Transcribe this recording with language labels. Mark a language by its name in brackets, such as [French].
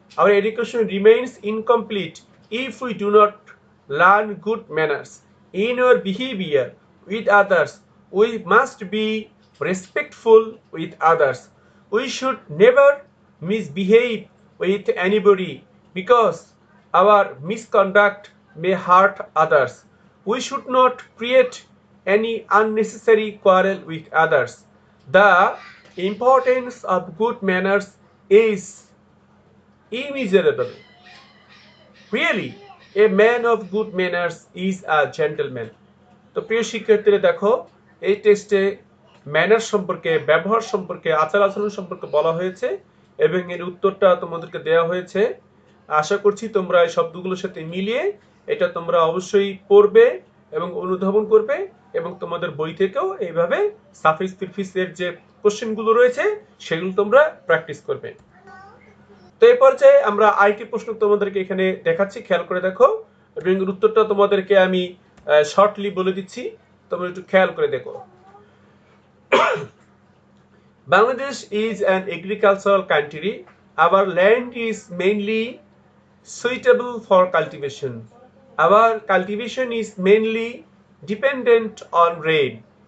[English] আবার education remains incomplete if we do not learn good manners in our behaviour with others, we must be respectful with others, we should never misbehave with anybody because our misconduct may hurt others. We should not create any unnecessary quarrel with others. The importance of good manners is immeasurable. Really, a man of good manners is a gentleman. [Bangla] তো প্রিয় শিক্ষার্থীরা দেখো, এই টেস্টে manner সম্পর্কে, ব্যবহার সম্পর্কে, আচার আচরণ সম্পর্কে বলা হয়েছে এবং এর উত্তরটা তোমাদেরকে দেওয়া হয়েছে। আশা করছি তোমরা এই শব্দগুলোর সাথে মিলিয়ে এটা তোমরা অবশ্যই পড়বে এবং অনুধাবন করবে এবং তোমাদের বই থেকেও এইভাবে সাফিক্স প্রিফিক্সের যে কোশ্চেনগুলো রয়েছে সেগুলো তোমরা প্র্যাকটিস করবে। তো এই পর্যায়ে আমরা আরেকটি প্রশ্ন তোমাদেরকে এখানে দেখাচ্ছি, খেয়াল করে দেখো এবং উত্তরটা তোমাদেরকে আমি শর্টলি বলে দিচ্ছি, তোমরা একটু খেয়াল করে দেখো। [English] Bangladesh is an agricultural country. Our land is mainly suitable for cultivation. Our cultivation is mainly dependent on rain.